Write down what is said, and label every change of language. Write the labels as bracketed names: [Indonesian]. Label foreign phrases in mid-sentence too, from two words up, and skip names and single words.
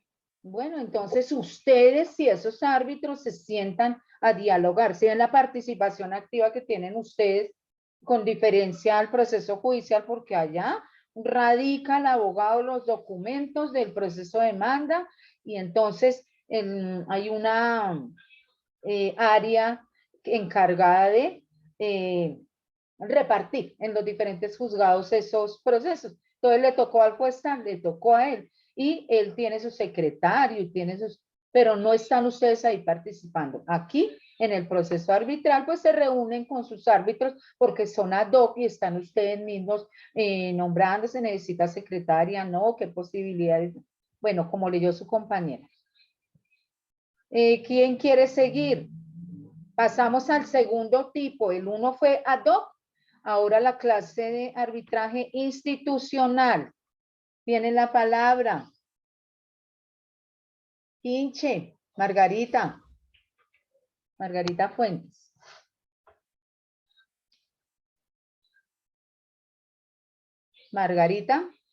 [Spanish] Bueno, entonces ustedes y esos árbitros se sientan a dialogar, si ven la participación activa que tienen ustedes con diferencia al proceso judicial, porque allá radica el abogado los documentos del proceso de demanda y entonces hay una área encargada de repartir en los diferentes juzgados esos procesos. Entonces le tocó al juez, le tocó a él y él tiene su secretario y tiene sus, pero no están ustedes ahí participando. Aquí en el proceso arbitral, pues se reúnen con sus árbitros porque son ad hoc y están ustedes mismos nombrando, se necesita secretaria, ¿no? ¿Qué posibilidades? Bueno, como leyó su compañera. ¿Quién quiere seguir? Pasamos al segundo tipo. El uno fue ad hoc. Ahora la clase de arbitraje institucional. Tiene la palabra. Quinche, Margarita. Margarita Fuentes. Margarita.